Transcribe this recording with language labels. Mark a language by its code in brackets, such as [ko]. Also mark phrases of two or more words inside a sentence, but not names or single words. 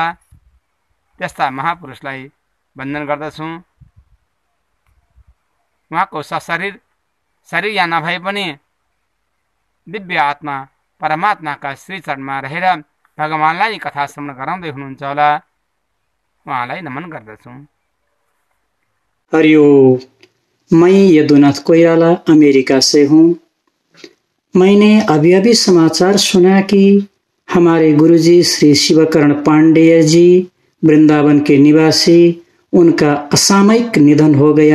[ne] त्यस्ता महापुरुषलाई वन्दन गर्दछौँ। उहाँको शरीर या नभए पनि दिव्य आत्मा परमात्माका श्रीचरणमा रहेर भगवानलाई कथा श्रवण गराउँदै हुनुहुन्छ होला। उहाँलाई नमन गर्दछौँ। हरिओम। [hi] मैं यदुनाथ कोइराला अमेरिका से हूँ। मैंने अभी समाचार सुना कि हमारे गुरुजी श्री शिवकरण पांडेय जी वृंदावन के निवासी, उनका असामयिक निधन हो गया।